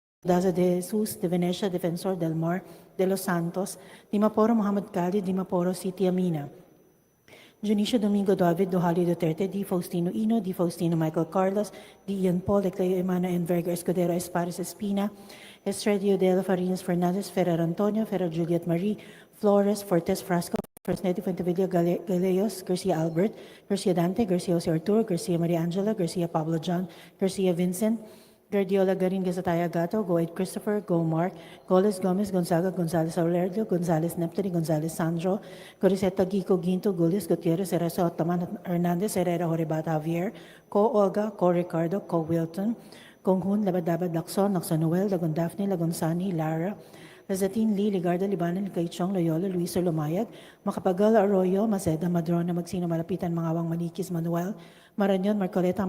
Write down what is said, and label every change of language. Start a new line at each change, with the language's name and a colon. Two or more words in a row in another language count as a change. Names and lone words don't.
English: Daza de Jesus, de Venecia, Defensor del Mar, de Los Santos, Dimaporo Muhammad Khalid, Dimaporo City Amina. Junicio Domingo David, Duhali Duterte, D. Faustino Ino, D. Faustino Michael Carlos, D. Ian Paul, Ecleo Emana Enverga Escudero Espares Espina, Estradio de la Farinas Fernandez, Ferrer Antonio, Ferrer Juliet Marie, Flores, Fortes Frasco, Fresnetti Fuentevilla Galeos, Garcia Albert, Garcia Dante, Garcia Jose Arturo, Garcia Maria Angela, Garcia Pablo John, Garcia Vincent, Guardiola Garin Gazataya Gato, Goed Christopher, Go Mark, Goles Gomez, Gonzaga, Gonzalez Aurelio, Gonzalez Neptali, Gonzalez Sandro, Coriseta Gico Ginto, Gulis, Gutierrez, Ernesto Otaman Hernandez, Herrera Horibata Javier, Co Olga, Co Ricardo, Co Wilton, Konghun, Labadabad Lacson, Lacson Noel, Lagon Daphne, Lagon Sani, Lara, Lazatin Lee, Ligarda Libanan, Kaichong, Loyola, Luis Lumayag, Makapagal Arroyo, Maceda, Madrona, Magsino Malapitan, Mangawang Manikis, Manuel, Marañon, Marcoleta,